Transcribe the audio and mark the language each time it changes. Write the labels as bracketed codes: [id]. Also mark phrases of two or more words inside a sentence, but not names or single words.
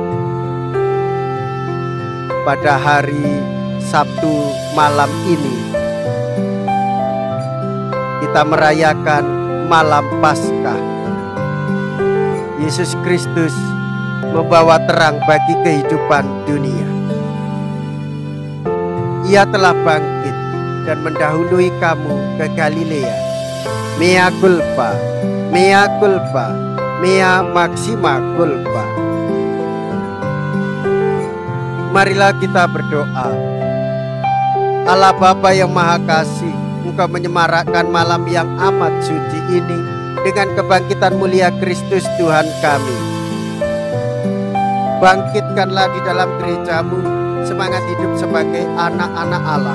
[id] Pada hari Sabtu malam ini kita merayakan malam Paskah. Yesus Kristus membawa terang bagi kehidupan dunia. Ia telah bangkit dan mendahului kamu ke Galilea. [la] Mea culpa, mea culpa, mea maxima culpa. [id] Marilah kita berdoa. Allah Bapa yang Maha Kasih, Engkau menyemarakkan malam yang amat suci ini dengan kebangkitan mulia Kristus Tuhan kami. Bangkitkanlah di dalam gerejamu semangat hidup sebagai anak-anak Allah.